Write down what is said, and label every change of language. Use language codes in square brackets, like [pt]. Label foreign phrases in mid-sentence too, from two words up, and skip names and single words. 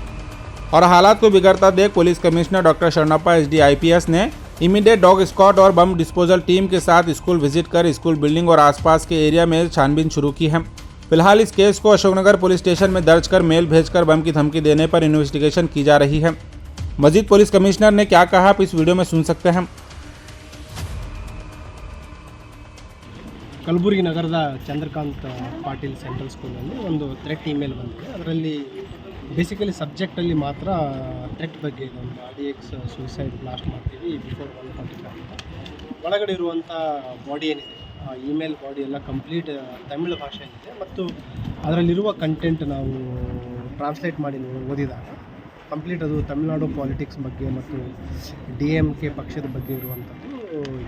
[hi] और हालात को बिगड़ता देख [en] police commissioner [hi] डॉक्टर शरणप्पा SD IPS ने [en] immediate dog squad [hi] और [en] bomb disposal team [hi] के साथ [en] school visit [hi] कर [en] school building [hi] और आसपास के एरिया में छानबीन शुरू की है। फिलहाल इस केस को अशोकनगर [en] police station [hi] में दर्ज कर मेल भेजकर बम की धमकी देने पर इन्वेस्टिगेशन की जा रही है। मजीद [en] police commissioner [hi] ने क्या कहा आप इस वीडियो में सुन सकते हैं। [kn] ಕಲಬುರಗಿ ನಗರದ ಚಂದ್ರಕಾಂತ್ ಪಾಟೀಲ್ ಸೆಂಟ್ರಲ್ ಸ್ಕೂಲಲ್ಲಿ ಒಂದು [en] threat email [kn] ಬಂದಿದೆ. ಅದರಲ್ಲಿ [en] basically subjectalli [kn] ಮಾತ್ರ ಥ್ರೆಟ್ ಬಗ್ಗೆ ಇದೆ. ಒಂದು RDX [en] suicide blast [kn] ಮಾಡ್ತೀವಿ ಬಿಫೋರ್ 145 ಒಳಗಡೆ ಇರುವಂಥ ಬಾಡಿ ಏನಿದೆ, [en] email body [kn] ಎಲ್ಲ ಕಂಪ್ಲೀಟ್ ತಮಿಳು ಭಾಷೆಯಲ್ಲಿದೆ ಮತ್ತು ಅದರಲ್ಲಿರುವ ಕಂಟೆಂಟ್ ನಾವು ಟ್ರಾನ್ಸ್ಲೇಟ್ ಮಾಡಿ ಓದಿದಾಗ ಕಂಪ್ಲೀಟ್ ಅದು ತಮಿಳುನಾಡು ಪಾಲಿಟಿಕ್ಸ್ ಬಗ್ಗೆ ಮತ್ತು DMK ಪಕ್ಷದ ಬಗ್ಗೆ ಇರುವಂಥದ್ದು ಇದೆ.